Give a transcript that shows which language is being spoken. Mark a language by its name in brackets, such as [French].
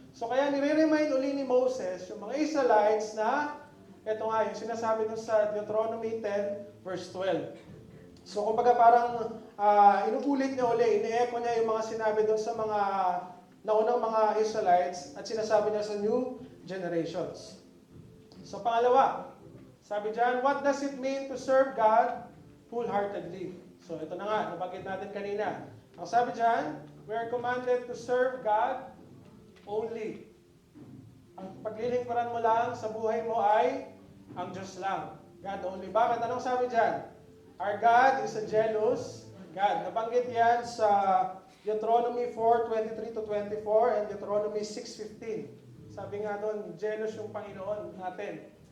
[Filipino] So kaya nire-remind uli ni Moses yung mga Israelites na ito nga, yung sinasabi dun sa Deuteronomy 10, verse 12. So, kumbaga parang inuulit niya uli, ini-echo niya yung mga sinabi dun sa mga naunang mga Israelites at sinasabi niya sa [English] new generations. [Filipino] So, pangalawa, sabi dyan, [English] what does it mean to serve God wholeheartedly? [Filipino] So, ito na nga, nabanggit natin kanina. Ang sabi dyan, [English] we are commanded to serve God only. [Filipino] Ang paglilingkuran mo lang sa buhay mo ay ang Diyos lang. [English] God only. [Filipino] Bakit? Anong sabi dyan? [English] Our God is a jealous God. [Filipino] Nabanggit yan sa Deuteronomy 4:23-24 and Deuteronomy 6:15. Sabi nga doon, jealous yung Panginoon natin.